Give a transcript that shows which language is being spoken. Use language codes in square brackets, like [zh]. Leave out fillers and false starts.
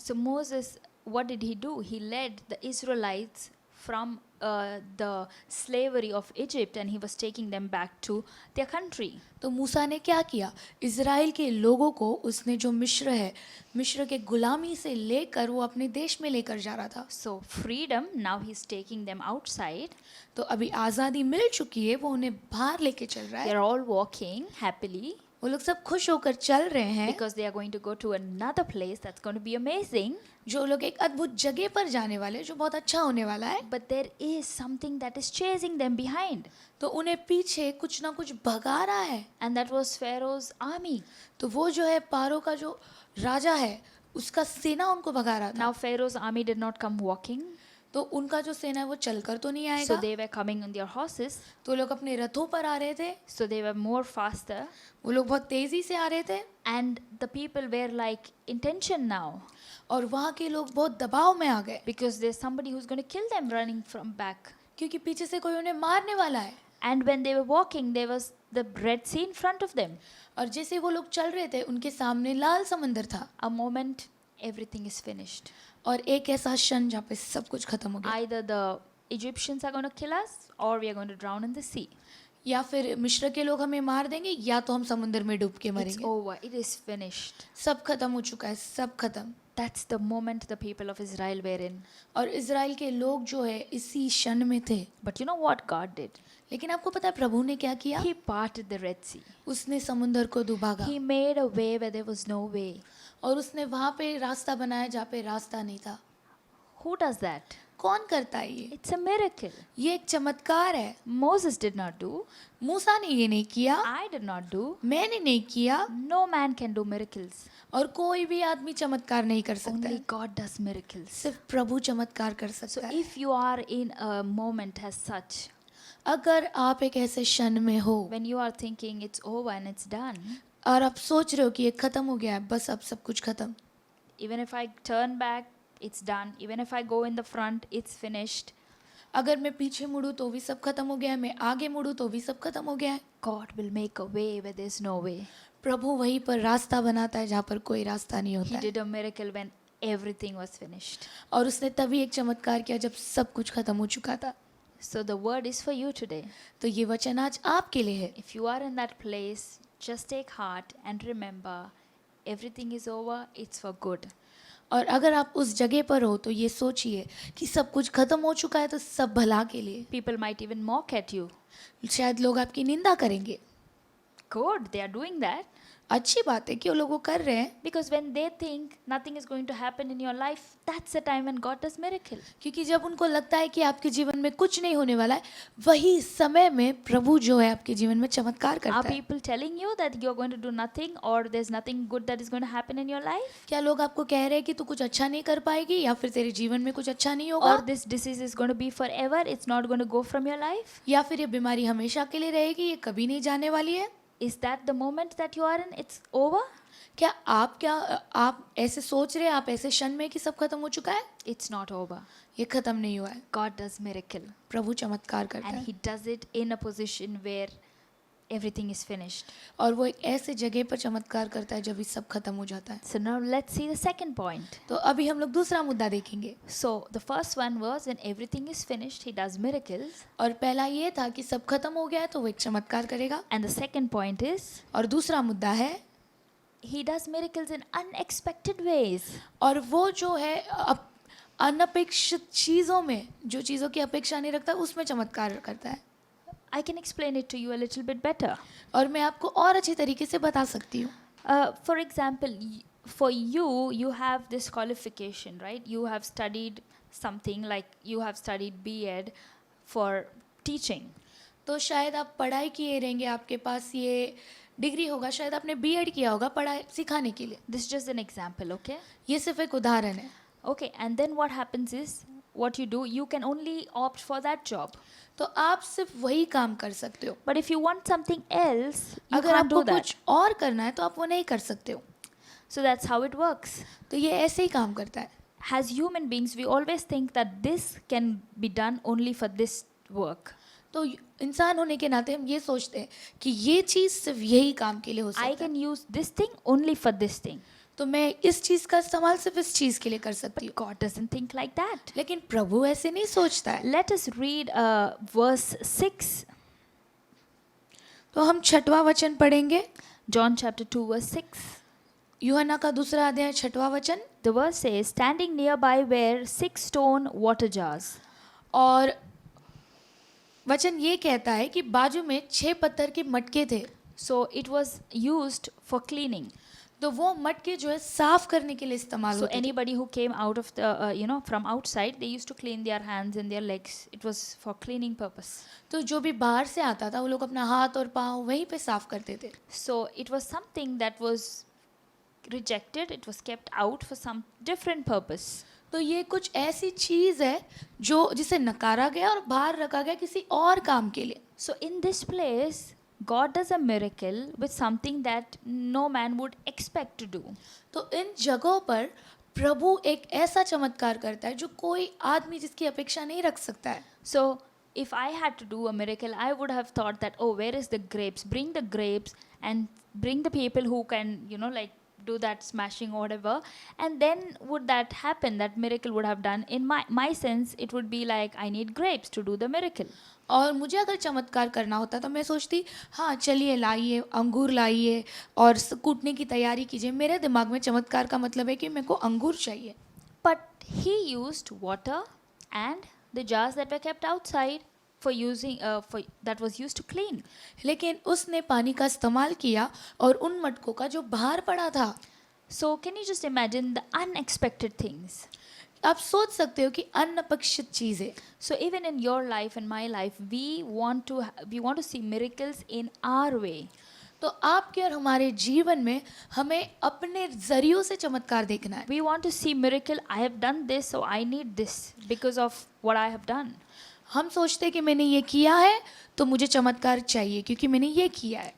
[en] So Moses, what did he do? He led the Israelites from the slavery of Egypt and he was taking them back to their country. [hi] तो मूसा ने क्या किया, Israel के लोगों को उसने जो मिस्र के गुलामी से लेकर वो अपने देश में लेकर जा रहा था. [en] So freedom, now he's taking them outside. [hi] तो अभी आज़ादी मिल चुकी है, वो उन्हें बाहर लेके चल रहा है. [en] They're all walking happily [hi] वो लोग सब खुश होकर चल रहे हैं, [en] because they are going to go to another place that's going to be amazing. [hi] जो लोग एक अद्भुत जगह पर जाने वाले, जो बहुत अच्छा होने वाला है. [en] But there is something that is chasing them behind. [hi] तो उन्हें पीछे कुछ ना कुछ भगा रहा है. [en] And that was Pharaoh's army. [hi] तो वो जो है पारो का जो राजा है, उसका सेना उनको भगा रहा था. [en] Now Pharaoh's army did not come walking. [hi] तो उनका जो सेना है वो चलकर तो नहीं [en] So [hi] आएगा. [en] they were coming on their horses. [hi] तो लोग अपने रथों पर आ रहे थे, [en] So they were more faster. [hi] वो लोग बहुत तेजी से आ रहे थे. [en] And the people were like in tension now. [hi] और वहाँ के लोग बहुत दबाव में आ गए, [en] Because there's somebody who's going to kill them running from back. [hi] क्योंकि पीछे से कोई उन्हें मारने वाला है. [en] And when they were walking, there was the Red Sea in front of them. [hi] और जैसे वो लोग चल रहे थे, उनके सामने लाल समंदर था. [en] A moment, everything is finished. [hi] और एक ऐसा क्षण जहाँ पे सब कुछ खत्म हो गया. [en] Either the Egyptians are going to kill us or we are going to drown in the sea. [hi] या फिर मिस्र के लोग हमें मार देंगे या तो हम समुद्र में डूब के [en] It's [hi] मरेंगे. [en] over. It is finished. [hi] सब खत्म हो चुका है, सब खत्म. [en] That's the moment the people of Israel were in. [hi] और इज़राइल के लोग जो है इसी क्षण में थे। [en] But you know what God did? [hi] लेकिन आपको पता है प्रभु ने क्या किया? [en] He parted the Red Sea. [hi] उसने समुंदर को दुभागा [en] He made a way where there was no way. [hi] और उसने वहां पे रास्ता बनाया जहाँ पे रास्ता नहीं था। [en] Who does that? [hi] कौन करता है ये? [en] It's a miracle. [hi] ये एक चमत्कार है। [en] Moses did not do. [hi] मूसा ने ये नहीं किया, [en] I did not do. [hi] मैंने नहीं किया, [en] No man can do miracles. [hi] और कोई भी आदमी चमत्कार नहीं कर सकता [en] Only [hi] है। [en] God does miracles. [hi] सिर्फ प्रभु चमत्कार कर [en] So [hi] सकता है। [en] if you are in a moment as such, [hi] अगर आप एक ऐसे क्षण में हो [en] when you are thinking it's over and it's done, [hi] और आप सोच रहे हो कि ये खत्म हो गया है, बस अब सब कुछ खत्म, [en] even if I turn back, it's done. Even if I go in the front, it's finished. [hi] अगर मैं पीछे मुड़ूं तो भी सब खत्म हो गया है, मैं आगे मुड़ूं तो भी सब खत्म हो गया है। [en] God will make a way where there's no way. [hi] प्रभु वहीं पर रास्ता बनाता है जहाँ पर कोई रास्ता नहीं होता [en] He [hi] है। [en] did a miracle when everything was finished. [hi] और उसने तभी एक चमत्कार किया जब सब कुछ खत्म हो चुका था। [en] So the word is for you today. [hi] तो ये वचन आज आपके लिए है। [en] If you are in that place, just take heart and remember everything is over, it's for good. [hi] और अगर आप उस जगह पर हो तो ये सोचिए कि सब कुछ खत्म हो चुका है तो सब भला के लिए। [en] People might even mock at you. [hi] शायद लोग आपकी निंदा करेंगे। [en] Good, they are doing that. [hi] अच्छी बात है कि वो लोग वो कर रहे हैं, [en] Because when they think nothing is going to happen in your life, that's the time when God does miracle. [hi] क्योंकि जब उनको लगता है कि आपके जीवन में कुछ नहीं होने वाला है, वही समय में प्रभु जो है आपके जीवन में चमत्कार [en] Are [hi] करता है। [en] people telling you that you're going to do nothing or there's nothing good that is going to happen in your life? [hi] क्या लोग आपको कह रहे हैं कि तू कुछ अच्छा नहीं कर पाएगी या फिर तेरे जीवन में कुछ अच्छा नहीं होगा, [en] Or this disease is going to be forever, it's not going to go from your life? [hi] या फिर ये बीमारी हमेशा के लिए रहेगी, ये कभी नहीं जाने वाली है? [en] Is that the moment that you are in? It's over? [hi] क्या आप ऐसे सोच रहे हैं, आप ऐसे क्षण में कि सब खत्म हो चुका है? [en] It's not over. [hi] ये खत्म नहीं हुआ है। [en] God does miracle. [hi] प्रभु चमत्कार करता [en] And [hi] है [en] He does it in a position where everything is finished. [hi] और वो एक ऐसे जगह पर चमत्कार करता है जब ये सब खत्म हो जाता है। [en] So now let's see the second point. [hi] तो अभी हम लोग दूसरा मुद्दा देखेंगे। [en] So the first one was when everything is finished, He does miracles. [hi] और पहला ये था कि सब खत्म हो गया है तो वो एक चमत्कार करेगा। [en] And the second point is [hi] और दूसरा मुद्दा है [en] He does miracles in unexpected ways. [hi] और वो जो है अनपेक्षित चीज़ों में, जो चीज़ों की अपेक्षा नहीं रखता उसमें चमत्कार करता है। [en] I can explain it to you a little bit better. [hi] और मैं आपको और अच्छे तरीके से बता सकती हूँ। [en] For example, for you, you have this qualification, right? You have studied something like you have studied B.Ed for teaching. [hi] तो शायद आप पढ़ाई किए रहेंगे, आपके पास ये डिग्री होगा, शायद आपने B.Ed किया होगा पढ़ाई सिखाने के लिए। [en] This is just an example, okay? [hi] ये सिर्फ एक उदाहरण है। [en] Okay, and then what happens is, what you do, you can only opt for that job. [hi] तो आप सिर्फ वही काम कर सकते हो। [en] But if you want something else, you [hi] अगर [en] can't [hi] आपको [en] do that. [hi] कुछ और करना है तो आप वो नहीं कर सकते हो। [en] So that's how it works. [hi] तो ये ऐसे ही काम करता है। [en] As human beings, we always think that this can be done only for this work. [hi] तो इंसान होने के नाते हम ये सोचते हैं कि ये चीज़ सिर्फ यही काम के लिए हो [en] I [hi] सकता है। [en] can use this thing only for this thing. [hi] तो मैं इस चीज़ का इस्तेमाल सिर्फ इस चीज़ के लिए कर सकती हूँ। [en] God doesn't think like that. [hi] लेकिन प्रभु ऐसे नहीं सोचता है। [en] Let us read verse 6, [hi] तो हम 6वां वचन पढ़ेंगे, [en] John chapter 2, verse 6. [hi] यूहन्ना का 2 अध्याय 6वां वचन। [en] The verse says, standing nearby were 6 stone water jars. [hi] और वचन ये कहता है कि बाजू में 6 पत्थर के मटके थे। [en] So it was used for cleaning. [hi] तो वो मटके जो है साफ करने के लिए इस्तेमाल [en] So [hi] होते थे। [en] anybody who came out of the, from outside, they used to clean their hands and their legs. It was for cleaning purpose. [hi] तो जो भी बाहर से आता था वो लोग अपना हाथ और पाँव वहीं पे साफ करते थे। [en] So it was something that was rejected. It was kept out for some different purpose. [hi] तो ये कुछ ऐसी चीज़ है जो जिसे नकारा गया और बाहर रखा गया किसी और काम के लिए। [en] So in this place, God does a miracle with something that no man would expect to do. [hi] तो इन जगहों पर प्रभु एक ऐसा चमत्कार करता है जो कोई आदमी जिसकी अपेक्षा नहीं रख सकता है। [en] So if I had to do a miracle, I would have thought that, oh, where is the grapes? Bring the grapes and bring the people who can, do that smashing or whatever, and then would that happen, that miracle would have done. In my sense, it would be like, I need grapes to do the miracle. [hi] और मुझे अगर चमत्कार करना होता तो मैं सोचती हाँ चलिए लाइए अंगूर लाइए और कूटने की तैयारी कीजिए. मेरे दिमाग में चमत्कार का मतलब है कि मेरे को अंगूर चाहिए. [en] But he used water and the jars that were kept outside for using for that was used to clean. [hi] लेकिन उसने पानी का इस्तेमाल किया और उन मटकों का जो बाहर पड़ा था. [en] So can you just imagine the unexpected things? [hi] आप सोच सकते हो कि अनपेक्षित चीज़ें. [en] So even in your life and my life, we want to see miracles in our way. [hi] तो आपके और हमारे जीवन में हमें अपने जरियों से चमत्कार देखना है. [en] We want to see miracle. I have done this, so I need this because of what I have done. [hi] हम सोचते हैं कि मैंने ये किया है तो मुझे चमत्कार चाहिए क्योंकि मैंने ये किया है.